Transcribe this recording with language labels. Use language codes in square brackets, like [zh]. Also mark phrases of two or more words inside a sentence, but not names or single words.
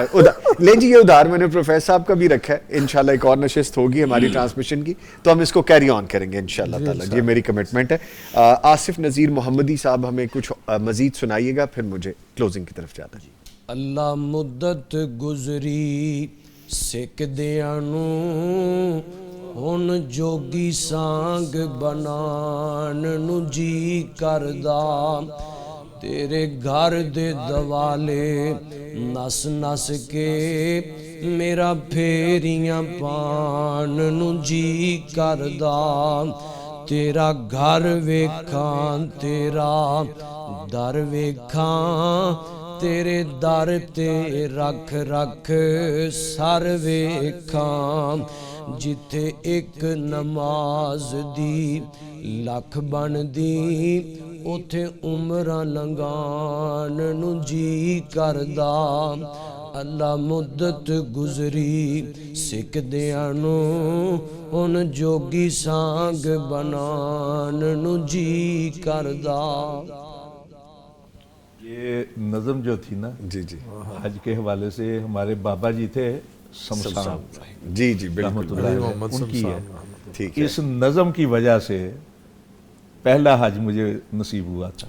[ur] لیں جی، یہ ادھار میں نے پروفیسر صاحب کا بھی رکھا ہے، [ar] انشاءاللہ [ur] ایک اور نشست ہوگی ہماری ٹرانسمیشن کی تو ہم اس کو [en] carry on [ur] کریں گے [ar] انشاءاللہ تعالی، [ur] یہ میری کمٹمنٹ ہے۔ آصف نذیر محمدی صاحب ہمیں کچھ مزید سنائیے گا، پھر مجھے کلوزنگ کی طرف جاتا جی۔ [pa] اللہ مدت گزری سکدیاں نوں، ہن جوگی سانگ بنان نوں جی کردا، تیرے گھر دے دوالے نس نس کے میرا پھیریاں پان نوں جی کردا، تیرا گھر ویکھاں تیرا در ویکھاں، تیرے در تے رکھ رکھ سر ویکھاں، جتھے ایک نماز دی لکھ بن دی، اوتھے عمراں لنگان نوں جی کردا، اللہ مدت گزری سکدیاں نوں، ہن جوگی سانگ بنان نوں جی کردا۔ [ur] یہ نظم جو تھی نا جی جی حج کے حوالے سے، ہمارے بابا جی تھے سمسان جی جی [ar] رحمۃ [ur] بالکل [ar] اللہ علیہ، [ur] محمد ان کی ہے۔ ٹھیک ہے، اس نظم کی وجہ سے پہلا حج مجھے نصیب ہوا تھا۔